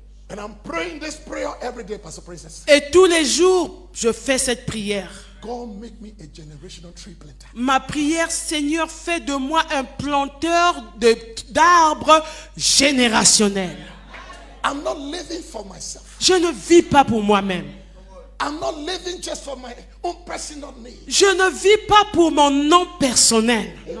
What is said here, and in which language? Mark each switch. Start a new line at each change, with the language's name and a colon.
English: And I'm praying this prayer every day. Pastor Princess.
French: Et tous les jours, je fais cette prière.
English: God, make me a generational tree planter.
French: Ma prière, Seigneur, fais de moi un planteur d'arbres générationnels.
English: I'm not living for myself.
French: Je ne vis pas pour moi-même.
English: I'm not living just for my own personal needs.
French: Je ne vis pas pour mon nom personnel.